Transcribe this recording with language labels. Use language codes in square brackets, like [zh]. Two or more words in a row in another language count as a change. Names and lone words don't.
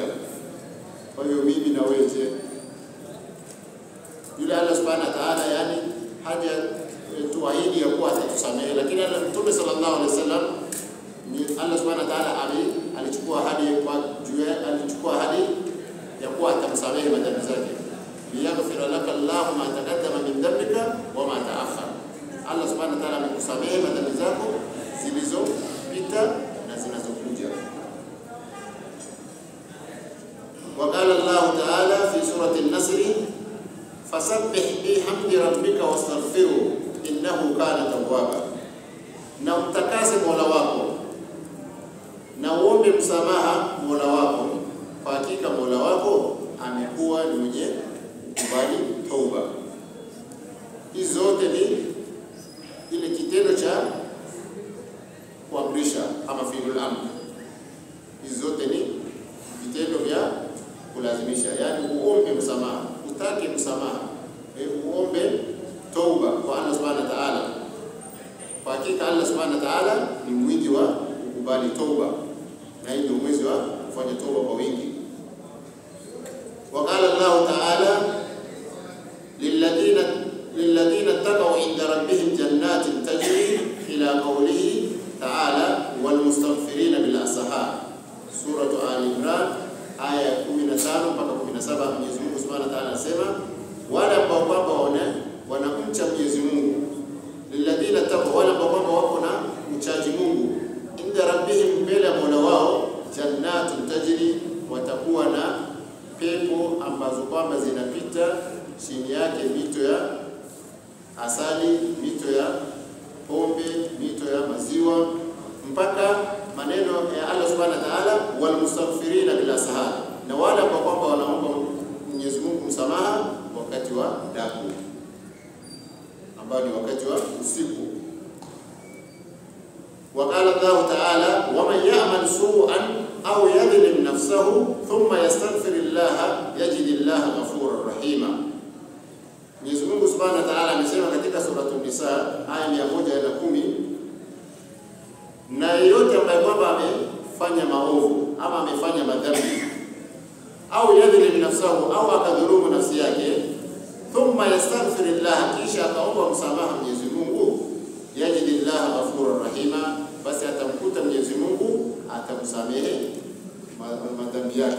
[sw] Kwa hiyo mimi na wewe, yule [ar] الله سبحانه وتعالى [sw] yani haja tuahidi ya kuwa atatusamehe, lakini Mtume [ar] صلى الله عليه وسلم, الله سبحانه وتعالى [sw] alichukua ahadi ya kuwa atamsamehe madhambi zake. [ar] ليغفر لك الله ما تقدم من ذنبك وما تأخر. الله سبحانه وتعالى [sw] amekusamehe madhambi zako zilizopita na zinazokuja. [ar] وقال الله تعالى في سورة النصر: فسبح بحمد ربك واستغفره إنه كان توابا. [sw] Na umtakase Mola wako na uombe msamaha Mola wako, kwa hakika Mola wako amekuwa ni mwenye kubali tauba. Hizi zote ni ile kitendo cha kuamrisha kuamrisha ama [ar] فعل الأمر. [sw] Hizo zote ni vitendo vya kulazimisha, yani uombe msamaha, utake msamaha, uombe tauba kwa [ar] الله سبحانه وتعالى. [sw] Kwa hakika [ar] الله سبحانه وتعالى [sw] ni mwingi wa kukubali tauba, na ndio mwezi wa kufanya tauba kwa wingi. [ar] وقال الله تعالى للذين اتقوا عند ربهم جنات تجري إلى قوله تعالى والمستغفرين بالأسحار. سورة آل عمران آية 15 mpaka 17. [sw] Mwenyezi Mungu [ar] سبحانه وتعالى [sw] anasema wale ambao kwamba wanamcha Mwenyezi Mungu, [ar] للذين اتقوا, [sw] wale ambao kwamba wako na mchaji Mungu, [ar] عند ربهم, [sw] mbele ya Mola wao, [ar] جنات تجري, [sw] watakuwa na pepo ambazo kwamba zinapita chini yake mito ya asali, mito ya pombe, mito ya maziwa, mpaka maneno ya [ar] الله سبحانه وتعالى والمستغفرين بالأسحار, [sw] na wale ambao kwamba wanaomba Mwenyezi Mungu msamaha wakati wa daku, ambao ni wakati wa usiku. [ar] وقال الله تعالى ومن يعمل سوءا أو يظلم نفسه ثم يستغفر الله يجد الله غفورا رحيما. [sw] Mwenyezi Mungu [ar] سبحانه وتعالى [sw] amesema katika sura An-Nisa aya 110, na yeyote ambaye kwamba amefanya maovu ama amefanya madhambi, au [ar] يظلم نفسه, [sw] au akadhulumu nafsi yake, [ar] ثم يستغفر الله, [sw] kisha akaomba msamaha Mwenyezi Mungu, [ar] يجد الله غفورا رحيما, [sw] basi atamkuta Mwenyezi Mungu atamsamehe madhambi yake.